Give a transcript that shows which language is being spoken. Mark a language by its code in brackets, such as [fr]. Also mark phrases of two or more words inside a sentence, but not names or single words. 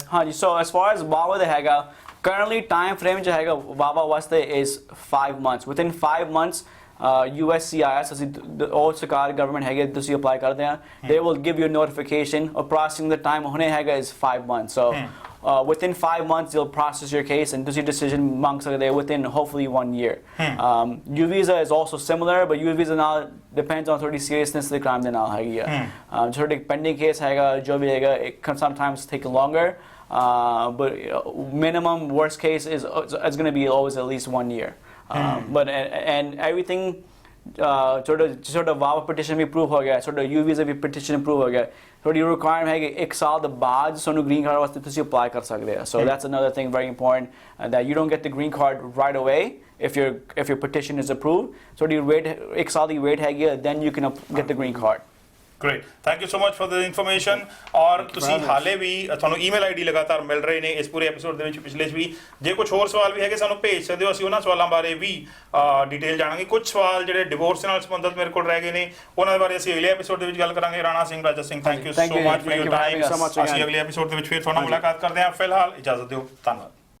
[en] ਹਾਂਜੀ ਸੋ as far as VAWA [pa] ਦਾ ਹੈਗਾ [en] currently time frame [pa] ਜੋ ਹੈਗਾ [en] VAWA ਵਾਸਤੇ is 5 months within 5 months USCIS [pa] ਅਸੀਂ ਉਹ ਸਰਕਾਰ ਗਵਰਨਮੈਂਟ ਹੈਗੇ ਤੁਸੀਂ ਅਪਲਾਈ ਕਰਦੇ ਆ [en] they will give you a notification of processing the time [pa] ਹੁਣੇ ਹੈਗਾ [en] is 5 months so within 5 months they'll process your case and ਤੁਸੀਂ decision [pa] ਮੰਗ ਸਕਦੇ [en] within hopefully 1 year U visa is also similar but U visa ਨਾਲ depends on ਤੁਹਾਡੀ seriousness ਦੇ crime [pa] ਦੇ ਨਾਲ ਹੈਗੀ ਆ ਤੁਹਾਡੇ [en] pending case [pa] ਹੈਗਾ ਜੋ ਵੀ ਹੈਗਾ [en] it can sometimes take longer but minimum worst case is it's going to be always at least 1 year but and everything sort of VAWA petition [hi] भी approve हो गया [en] sort of U visa भी petition approve [hi] हो गया थोड़ी requirement है कि 1 साल [pa] ਦੇ ਬਾਅਦ ਸਾਨੂੰ [en] green card [pa] ਵਾਸਤੇ ਤੁਸੀਂ [en] apply [pa] ਕਰ ਸਕਦੇ ਆ [en] so that's another thing very important that you don't get the green card right away if your petition is approved so the wait [pa] 1 ਸਾਲ ਦੀ [en] wait ਹੈਗੀ then you can get the green card great thank you so much for the information [pa] ਔਰ ਤੁਸੀਂ ਹਾਲੇ ਵੀ ਤੁਹਾਨੂੰ [en] email ID [pa] ਲਗਾਤਾਰ ਮਿਲ ਰਹੇ ਨੇ ਇਸ ਪੂਰੇ ਐਪੀਸੋਡ ਦੇ ਵਿੱਚ ਪਿਛਲੇ 'ਚ ਵੀ ਜੇ ਕੁਝ ਹੋਰ ਸਵਾਲ ਵੀ ਹੈਗੇ ਸਾਨੂੰ ਭੇਜ ਸਕਦੇ ਹੋ ਅਸੀਂ ਉਹਨਾਂ ਸਵਾਲਾਂ ਬਾਰੇ ਵੀ ਡਿਟੇਲ ਜਾਣਾਂਗੇ ਕੁਝ ਸਵਾਲ ਜਿਹੜੇ ਡਿਵੋਰਸ ਨਾਲ ਸੰਬੰਧਿਤ ਮੇਰੇ ਕੋਲ ਰਹਿ ਗਏ ਨੇ ਉਹਨਾਂ ਦੇ ਬਾਰੇ ਅਸੀਂ ਅਗਲੇ ਐਪੀਸੋਡ ਦੇ ਵਿੱਚ ਗੱਲ ਕਰਾਂਗੇ ਰਾਣਾ ਸਿੰਘ ਰਾਜਾ ਸਿੰਘ [en] thank you so much for your time [pa] ਅਸੀਂ ਅਗਲੇ ਐਪੀਸੋਡ ਦੇ ਵਿੱਚ ਫਿਰ ਤੁਹਾਨੂੰ ਮੁਲਾਕਾਤ ਕਰਦੇ ਹਾਂ ਫਿਲਹਾਲ ਇਜਾਜ਼ਤ ਦਿਓ ਧੰਨਵਾਦ